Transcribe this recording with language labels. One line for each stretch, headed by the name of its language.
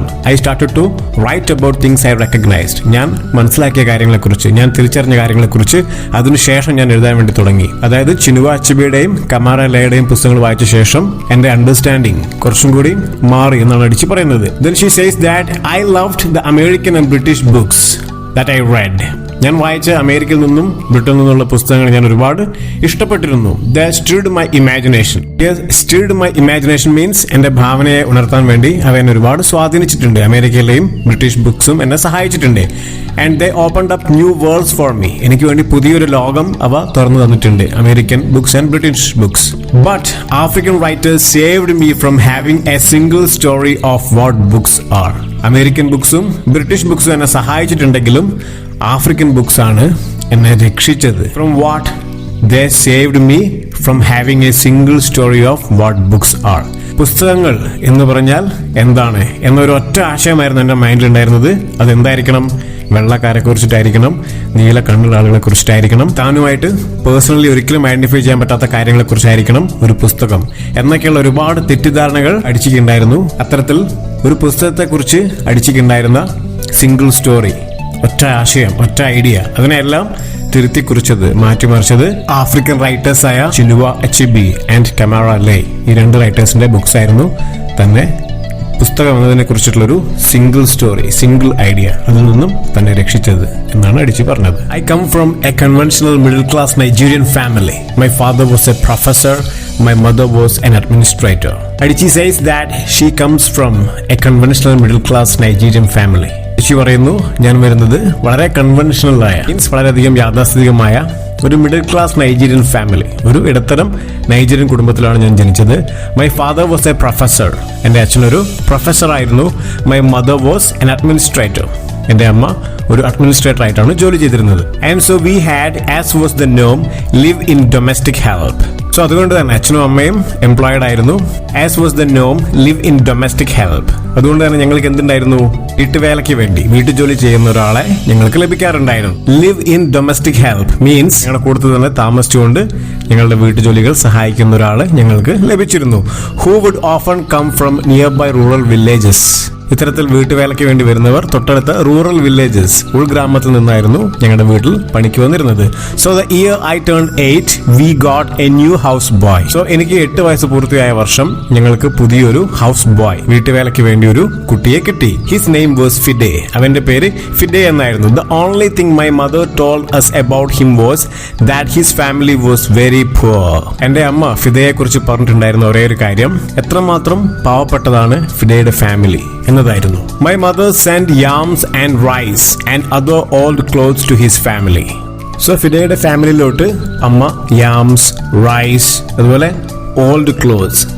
English: I started to write about things I recognized.
Malayalam: ഞാൻ മനസ്സിലാക്കിയ കാര്യങ്ങളെക്കുറിച്ച്, ഞാൻ തിരിച്ചറിഞ്ഞ കാര്യങ്ങളെക്കുറിച്ച് അതിനുശേഷം ഞാൻ എഴുതാൻ വേണ്ടി തുടങ്ങി. അതായത് ചിനുവ അച്ചിബിയുടെയും കമാറ ലയുടെയും പുസ്തകങ്ങൾ വായിച്ച ശേഷം എൻ്റെ അണ്ടർസ്റ്റാൻഡിങ് കുറച്ചും കൂടി മാറി എന്നാണ് അടിച്ചു പറയുന്നത്.
English: Then she says that I loved the American and British books that I read.
Malayalam: ഞാൻ വായിച്ച അമേരിക്കയിൽ നിന്നും ബ്രിട്ടനിൽ നിന്നുള്ള പുസ്തകങ്ങൾ ഞാൻ ഒരുപാട് ഇഷ്ടപ്പെട്ടിരുന്നു.
English: They stirred my imagination. Yes, stirred my imagination means
Malayalam: എന്റെ ഭാവനയെ ഉണർത്താൻ വേണ്ടി അവ എന്നെ ഒരുപാട് സ്വാധീനിച്ചിട്ടുണ്ട്. അമേരിക്കയിലെയും ബ്രിട്ടീഷ് ബുക്സും എന്നെ സഹായിച്ചിട്ടുണ്ട്.
English: And they opened up new worlds for me.
Malayalam: എനിക്ക് വേണ്ടി പുതിയൊരു ലോകം അവ തുറന്നു തന്നിട്ടുണ്ട്, American books and British books.
English: But African writers saved me from having a single story of what books are.
Malayalam: American ബുക്സും British ബുക്സും എന്നെ സഹായിച്ചിട്ടുണ്ടെങ്കിലും ആഫ്രിക്കൻ ബുക്സ് ആണ് എന്നെ രക്ഷിച്ചത്.
English: From what? They saved me from having a single story of what books are.
Malayalam: പുസ്തകങ്ങൾ എന്ന് പറഞ്ഞാൽ എന്താണ് എന്നൊരു ഒറ്റ ആശയമായിരുന്നു എൻ്റെ മൈൻഡിലുണ്ടായിരുന്നത്. അതെന്തായിരിക്കണം? വെള്ളക്കാരെ കുറിച്ചിട്ടായിരിക്കണം, നീല കണ്ണുള്ള ആളുകളെ കുറിച്ചിട്ടായിരിക്കണം, താനുമായിട്ട് പേഴ്സണലി ഒരിക്കലും ഐഡന്റിഫൈ ചെയ്യാൻ പറ്റാത്ത കാര്യങ്ങളെ കുറിച്ചായിരിക്കണം ഒരു പുസ്തകം എന്നൊക്കെയുള്ള ഒരുപാട് തെറ്റിദ്ധാരണകൾ അടിച്ചിട്ടുണ്ടായിരുന്നു. അത്തരത്തിൽ ഒരു പുസ്തകത്തെ കുറിച്ച് അടിച്ചിട്ടുണ്ടായിരുന്ന സിംഗിൾ സ്റ്റോറി, ഒറ്റ ആശയം, ഒറ്റ ഐഡിയ, അതിനെല്ലാം തിരുത്തി കുറിച്ചത്, മാറ്റിമറിച്ചത് ആഫ്രിക്കൻ റൈറ്റേഴ്സ് ആയ ചിനുവ അച്ചിബി ആൻഡ് കമാറ ലേ ഈ രണ്ട് റൈറ്റേഴ്സിന്റെ ബുക്സ് ആയിരുന്നു തന്നെ പുസ്തകം എന്നതിനെ കുറിച്ചിട്ടുള്ളൊരു സിംഗിൾ സ്റ്റോറി, സിംഗിൾ ഐഡിയ, അതിൽ നിന്നും തന്നെ രക്ഷിച്ചത് എന്നാണ് അടിച്ചു പറഞ്ഞത്.
English: I come from a conventional middle class Nigerian family. My father was a professor. My mother was an administrator. Adichie says that she comes from a conventional middle class Nigerian family.
Malayalam: Adichie പറയുന്നു, ഞാൻ വരുന്നത് വളരെ conventional ആയ, means വളരെയധികം യാഥാസ്ഥിതികമായ ഒരു middle class Nigerian family, ഒരു ഇടത്തരം Nigerian കുടുംബത്തിലാണ് ഞാൻ ജനിച്ചത്.
English: my father was a professor,
Malayalam: എൻ്റെ അച്ഛനൊരു പ്രൊഫസർ ആയിരുന്നു.
English: my mother was an administrator,
Malayalam: എൻ്റെ അമ്മ ഒരു അഡ്മിനിസ്ട്രേറ്റർ ആയിട്ടാണ് ജോലി ചെയ്തിരുന്നത്.
English: And so we had, as was the Noam, live in domestic help.
Malayalam: So അതുകൊണ്ട് തന്നെ അച്ഛനും അമ്മയും എംപ്ലോയിഡ് ആയിരുന്നു.
English: As was the Noam, live in domestic help.
Malayalam: അതുകൊണ്ട് തന്നെ ഞങ്ങൾക്ക് എന്തുണ്ടായിരുന്നു, വീട്ടുവേലയ്ക്ക് വേണ്ടി വീട്ടുജോലി ചെയ്യുന്ന ഒരാളെ ഞങ്ങൾക്ക് ലഭിക്കാറുണ്ടായിരുന്നു. Live in domestic help means ഞങ്ങളുടെ കൂട്ടത്തിൽ തന്നെ താമസിച്ചുകൊണ്ട് ഞങ്ങളുടെ വീട്ടുജോലികൾ സഹായിക്കുന്ന ഒരാളെ ഞങ്ങൾക്ക് ലഭിച്ചിരുന്നു.
English: Who would often come from nearby rural villages.
Malayalam: ഇത്തരത്തിൽ വീട്ടുവേലയ്ക്ക് വേണ്ടി വരുന്നവർ തൊട്ടടുത്ത റൂറൽ വില്ലേജസ്, ഉൾഗ്രാമത്തിൽ നിന്നായിരുന്നു ഞങ്ങളുടെ വീട്ടിൽ പണിക്ക് വന്നിരുന്നത്.
English: So the year I turn 8 we got a new house boy.
Malayalam: So എനിക്ക് 8 വയസ്സ് പൂർത്തിയായ വർഷം ഞങ്ങൾക്ക് പുതിയൊരു ഹൗസ് ബോയ്, വീട്ടുവേലയ്ക്ക് വേണ്ടി ഒരു കുട്ടിയെ കിട്ടി.
English: His name was Fide.
Malayalam: അവന്റെ പേര് ഫിഡെ എന്നായിരുന്നു.
English: The only thing my mother told us about him was that his family was very poor.
Malayalam: എന്റെ അമ്മ ഫിദയെ കുറിച്ച് പറഞ്ഞിട്ടുണ്ടായിരുന്ന ഒരേ ഒരു കാര്യം, എത്രമാത്രം പാവപ്പെട്ടതാണ് ഫിഡയുടെ ഫാമിലി എന്നതായിരുന്നു.
English: My mother send yams and rice and other old clothes to his family.
Malayalam: So ഫിഡയുടെ ഫാമിലിയിലോട്ട് അമ്മ യാംസ്, റൈസ്, അതുപോലെ ഓൾഡ് ക്ലോത്ത്സ്.